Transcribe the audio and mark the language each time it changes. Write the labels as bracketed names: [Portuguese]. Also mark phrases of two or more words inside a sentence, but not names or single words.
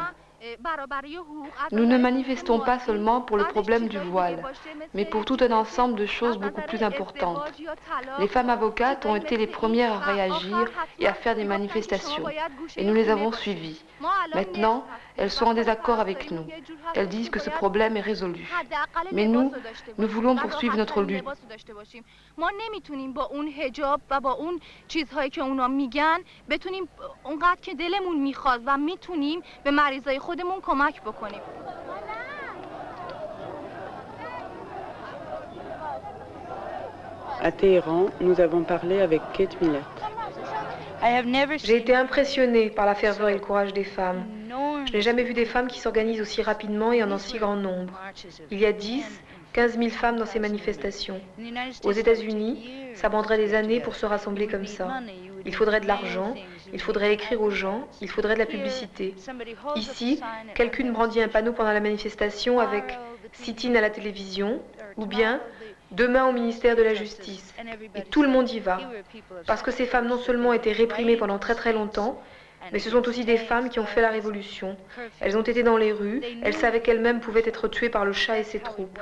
[French] Nous ne manifestons pas seulement pour le problème du voile, mais pour tout un ensemble de choses beaucoup plus importantes. Les femmes avocates ont été les premières à réagir et à faire des manifestations, et nous les avons suivies. Maintenant, elles sont en désaccord avec nous. Elles disent que ce problème est résolu. Mais nous voulons poursuivre notre lutte. [Persian] ما نمیتونیم با اون حجاب و با اون چیزهایی که اونا میگن بتونیم اونقدر که دلمون میخواد و میتونیم به مریضای خودمون کمک بکنیم. [French] À Téhéran, nous avons parlé avec Kate Millett. J'ai été impressionnée par la ferveur et le courage des femmes. Je n'ai jamais vu des femmes qui s'organisent aussi rapidement et en si grand nombre. Il y a 15 000 femmes dans ces manifestations. Aux États-Unis, ça prendrait des années pour se rassembler comme ça. Il faudrait de l'argent, il faudrait écrire aux gens, il faudrait de la publicité. Ici, quelqu'un brandit un panneau pendant la manifestation avec « sit-in à la télévision » ou bien « demain au ministère de la Justice ». Et tout le monde y va. Parce que ces femmes non seulement étaient réprimées pendant très très longtemps, mais ce sont aussi des femmes qui ont fait la révolution. Elles ont été dans les rues, elles savaient qu'elles-mêmes pouvaient être tuées par le Shah et ses troupes.